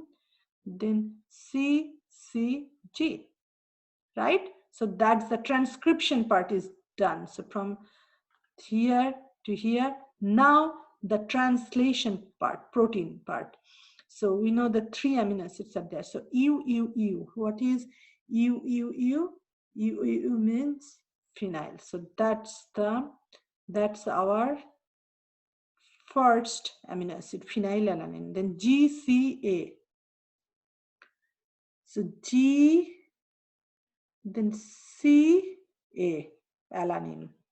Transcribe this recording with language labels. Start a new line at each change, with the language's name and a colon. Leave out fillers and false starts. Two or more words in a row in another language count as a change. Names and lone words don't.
English: Then C, C, G, right? So that's the transcription part is done. So from here to here, now the translation part, protein part. So we know the 3 amino acids are there. So U, U, U. What is U, U, U? U, U means phenyl. So that's our first amino acid, phenylalanine. Then GCA. So G, then CA, alanine.